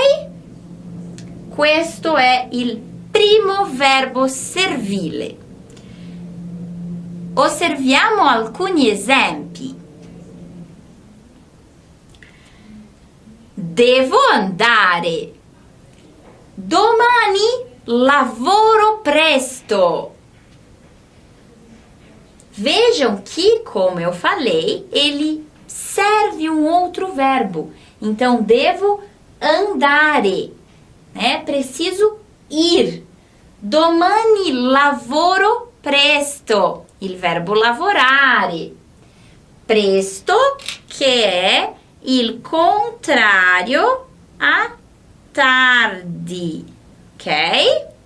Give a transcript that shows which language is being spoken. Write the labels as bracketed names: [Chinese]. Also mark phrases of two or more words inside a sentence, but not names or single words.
[Italian] Questo è il primo verbo servile. Osserviamo alcuni esempi. Devo andare. Domani lavoro presto. [Portuguese] Vejam que, como eu falei, ele serve um outro verbo. Então, [Italian] devo andare, né? [Portuguese] Preciso ir. [Italian] Domani lavoro presto. Il verbo lavorare. Presto, che è il contrario a tardi, ok?